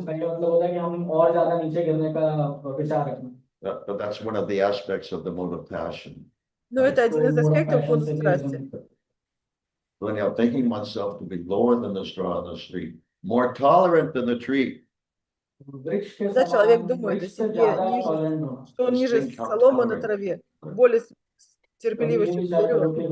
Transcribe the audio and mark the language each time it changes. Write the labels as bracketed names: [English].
[Hindi] इसका ये मतलब होता है कि हम और ज्यादा नीचे गिरने का विचार रखना. [English] But that's one of the aspects of the mode of passion. [Russian] Но это один из аспектов кода страсти. [English] So anyhow, thinking oneself to be lower than the straw on the street, more tolerant than the tree. [Russian] Когда человек думает о себе ниже, что он ниже соломы на траве, более терпеливый, чем дерево.